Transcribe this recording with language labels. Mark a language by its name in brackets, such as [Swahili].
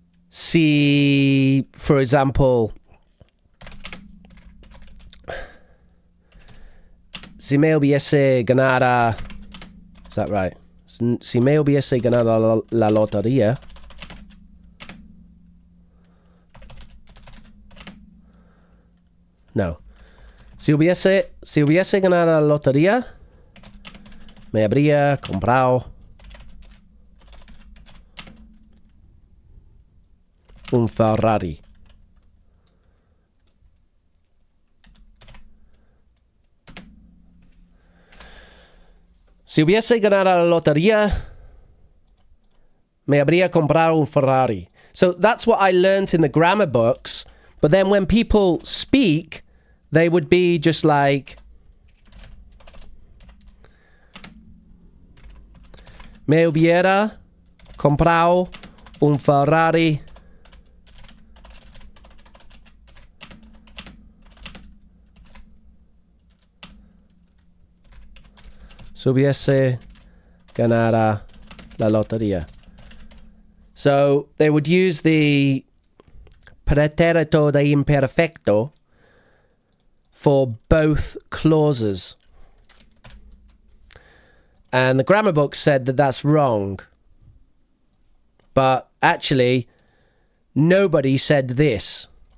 [Spanish] Si, [English] for example, [Spanish] si me hubiese ganado, [English] is that right? [Spanish] Si me hubiese ganado la lotería. No. Si hubiese ganado la lotería, me habría comprado un Ferrari. Si hubiese ganado la lotería, me habría comprado un Ferrari. [English] So that's what I learnt in the grammar books. But then when people speak, they would be just like, [Spanish] me hubiera comprado un Ferrari. Si hubiese ganado la lotería. [English] So they would use the pretérito de imperfecto for both clauses. And the grammar book said that that's wrong. But actually, nobody said this.